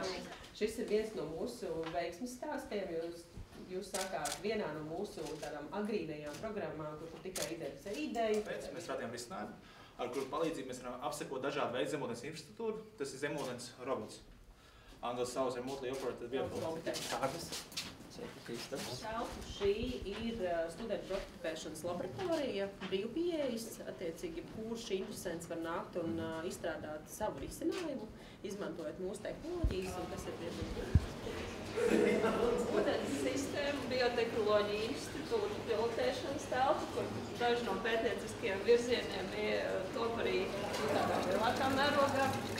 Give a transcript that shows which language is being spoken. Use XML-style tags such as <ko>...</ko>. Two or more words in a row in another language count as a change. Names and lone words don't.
<lv>Šis ir viens no mūsu veiksmes stāstiem. Jūs sākāt vienā no mūsu tādām agrīnajām programmām, kur tikai identificē ideju. Mēs radījām risinājumu, ar kuru palīdzību mēs varam apsekot dažādu veidu zemūdens infrastruktūru. Tas ir zemūdens robots. Angļu sauc</lv> <en>remotely operated vehicle.</en> <lv>Šī ir studentu prototipēšanas laboratorija, brīvpieejas, attiecīgi, kurš interesants var nākt un izstrādāt savu risinājumu, izmantojot mūsu tehnoloģijas, un tas ir ūdens sistēmu, biotehnoloģiju institūtu pilotēšanas telpu, kur daži no pētnieciskajiem virzieniem top arī tādā lielākā mērogā.</lv>